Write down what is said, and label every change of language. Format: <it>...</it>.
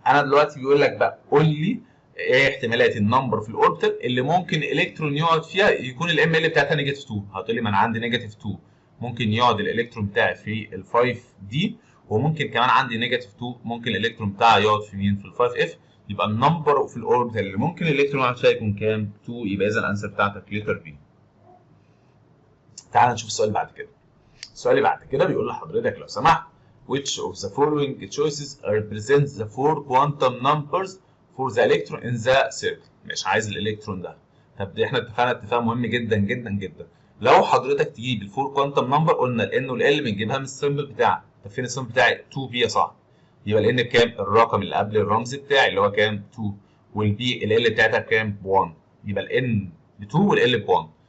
<ar>انا دلوقتي بيقول لك بقى قول لي ايه احتمالات النمبر في الاوربيتال اللي ممكن الالكترون يقعد فيها يكون الام ال بتاعتها نيجاتيف 2. هتقول لي ما انا عندي نيجاتيف 2 ممكن يقعد الالكترون بتاعي في ال 5 دي، وممكن كمان عندي نيجاتيف 2 ممكن الالكترون بتاعي يقعد في مين؟ في ال 5 اف. يبقى النمبر في الاوربيتال اللي ممكن الالكترون يقعد فيها يكون كام؟ 2. يبقى اذا الانسر بتاعتك لتر بي. تعال نشوف السؤال بعد كده. السؤال اللي بعد كده بيقول لحضرتك لو سمحت</ar> <en>which of the following choices represents the four quantum numbers for the electron in the circle.</en> <ar>مش عايز الالكترون ده. طب احنا اتفقنا اتفاق مهم جدا جدا جدا. لو حضرتك تجيب الفور كوانتم نمبر قلنا الان والال بنجيبها من السمبل بتاعها. طب فين السمبل بتاعي؟ 2 بي يا صاحبي. يبقى الان بكام؟ الرقم اللي قبل الرمز بتاعي اللي هو كام؟ 2. والبي ال بتاعتها بكام؟ ب 1. يبقى الان ب 2 والال ب 1.</ar>